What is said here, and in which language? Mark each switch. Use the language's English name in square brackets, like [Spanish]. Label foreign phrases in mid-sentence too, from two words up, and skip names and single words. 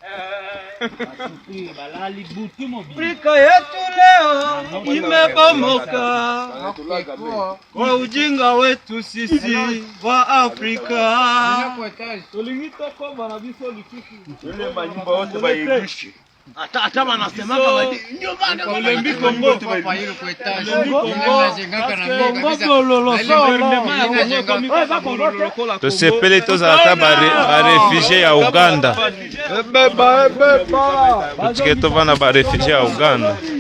[Swahili] Afrika yetu leo imebomoka kwa ujinga wetu sisi wa Afrika. Hata wanasemanga ndio maana [Lingala] Olembi Kongo tosepele tozala ba réfugié ya Uganda. Tutike tovana ba réfugié ya Uganda.